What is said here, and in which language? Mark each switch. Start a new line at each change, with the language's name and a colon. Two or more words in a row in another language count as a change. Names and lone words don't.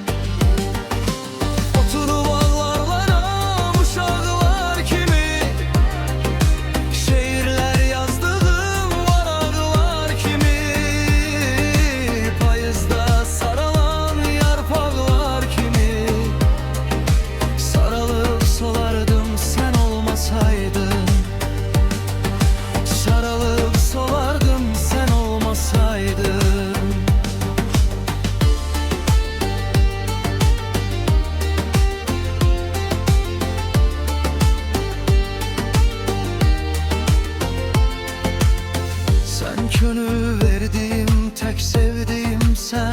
Azerbaijani: Oturup ağlarlarım uşaqlar kimi, şeirler yazdığım varaqlar kimi, payızda saralan yarpaqlar kimi
Turkish: sarılıp solardım, sen olmasaydın. Sarılıp solardım, sen olmasaydın. Sen könül verdiğim, tek sevdiğim sen.